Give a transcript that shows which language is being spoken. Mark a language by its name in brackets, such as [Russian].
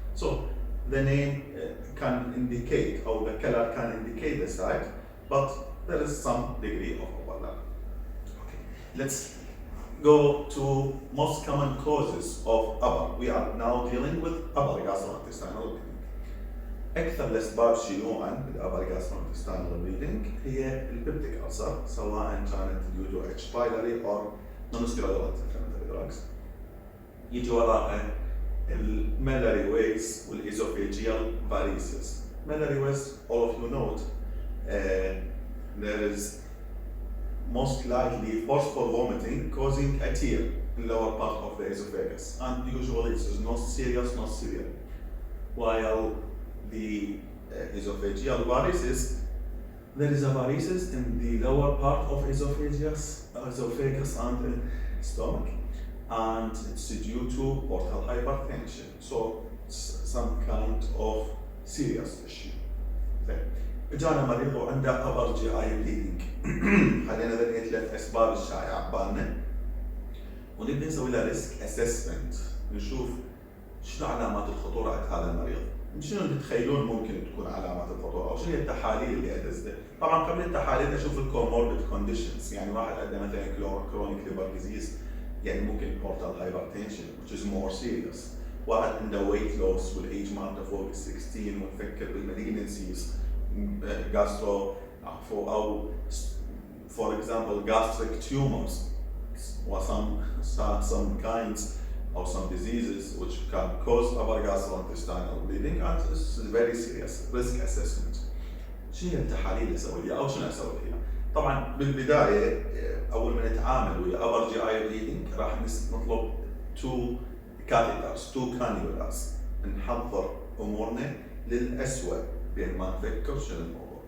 [English] So the name can indicate, or the color can indicate the site, but there is some degree of overlap. Let's go to most common causes of upper. We are now dealing with upper gastrointestinal bleeding. [Arabic] أكثر الأسباب شيوعاً بالupper gastrointestinal bleeding هي البيبتيك ألسر، سواء كانت due to H. [English] pylori or non-steroidal anti-inflammatory drugs. [Arabic] يجي وراها الميلاري ويز والإيزوفيجيال varices. [English] Melalary ways, all of you know it. There is most likely forceful vomiting causing a tear in the lower part of the esophagus, and usually this is not serious, not severe. While the esophageal varices, there is a varices in the lower part of esophagus and stomach, and it's due to portal hypertension. So it's some kind of serious issue. [Arabic] جانا مريض وعنده upper GI bleeding. خلينا نذكر 3 أسباب الشائعة ببالنا ونبدأ نسوي له ريسك اسسمنت، نشوف شنو علامات الخطورة عند هذا المريض، شنو تتخيلون ممكن تكون علامات الخطورة أو شنو هي التحاليل اللي أدزها. طبعا قبل التحاليل أشوف الكوموربيد كونديشنز، يعني واحد عنده مثلا كرونيك ليفر ديزيز، يعني ممكن [English] portal hypertension which is more serious. [Arabic] واحد عنده weight loss والage مالته فوق 16 ونفكر بالمالجنسيز [English] gastro أو for example gastric tumors or some kinds or some diseases which can cause upper gastrointestinal bleeding, and this is very serious risk assessment. [Arabic] شنو هي التحاليل اللي اسويها او شنو اسوي فيها؟ طبعا بالبدايه اول ما نتعامل ويا upper GI bleeding راح نطلب 2 catheters 2 cannulas، نحضر امورنا للأسوأ بين ما نفكر شنو الموضوع.